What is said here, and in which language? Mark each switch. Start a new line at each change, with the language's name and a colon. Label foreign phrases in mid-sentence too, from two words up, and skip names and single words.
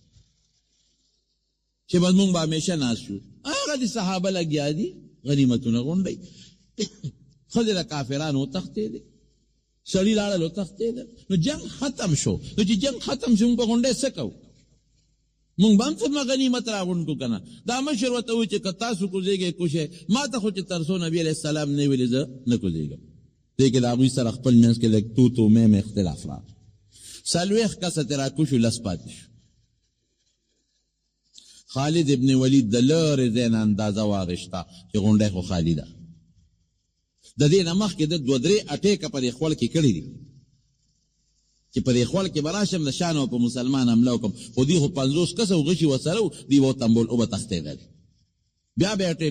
Pashto: چې بس موږ به همیشه ناست شو هغه د صحابه لګیا دي غنیمتونه غونډوي ښځې د کافرانو وتښتېدې سړي لاړل وتښتېدل نو جنگ ختم شو نو چې جنگ ختم شو موږ په غونډې څه کوو موږ به هم څومره غنیمت راغونډ کړو که نه دا مشر ورته وایي چې که تاسو کوزیږئ کوشئ ما ته خو چې تر څو نبي علیه السلام نه ویلې زه نه کوزیږم دې کې د هغوی سره خپل منځ کې لږ تو تو میم اختلاف راغی 40 کسه ترې راکوشو 10 پاتې شو خالد ابن ولید د لرې ځای نه اندازه واخیسته چې غونډی خو خالي ده د دې نه مخکې د 2-3 اټیکه په دې خول کې کړي دي چې په دې خول کې به راشم د شانو په مسلمان حمله وکړم خو دوی خو 50 کسه غشي ورسره و دوی به وتمبول او به تښتېدل بیا به اټیک